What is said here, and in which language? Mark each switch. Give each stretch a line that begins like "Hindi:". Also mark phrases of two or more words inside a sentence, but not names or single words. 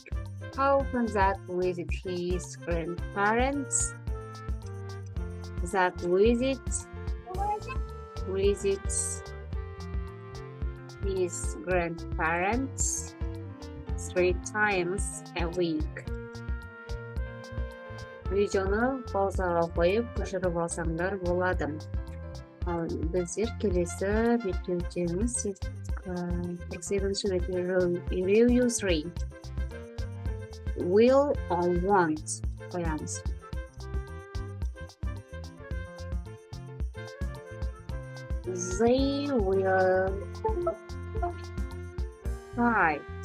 English: How often Zach visits his grandparents? Zach visits his grandparents 3 times a week.
Kazakh: Видеоны паузаға қойып, көшіріп алсаңдар болады. Ал біздер келесі бетке өтеміз.
English: Exhibit review 3. Will or want қоямыз. They will flight.